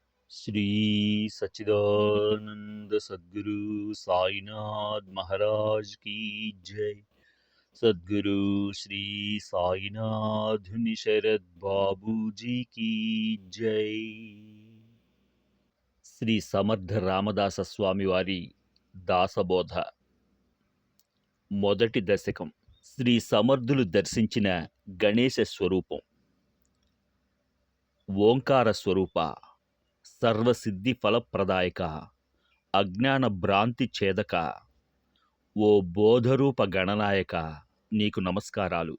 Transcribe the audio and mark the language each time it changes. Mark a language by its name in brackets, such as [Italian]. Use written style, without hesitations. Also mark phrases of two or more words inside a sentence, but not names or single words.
[Hindi] श्री सच्चिदानंद सद्गुरु साईनाथ महाराज की जय। सद्गुरु श्री साईनाथ शरद बाबू जी की जय। [Telugu] శ్రీ సమర్థ రామదాస స్వామి వారి దాసబోధ మొదటి దశకం. శ్రీ సమర్థులు దర్శించిన గణేశ స్వరూపం. ఓంకార స్వరూప, సర్వసిద్ధి ఫలప్రదాయక, అజ్ఞాన భ్రాంతి ఛేదక, ఓ బోధరూప గణనాయక, నీకు నమస్కారాలు.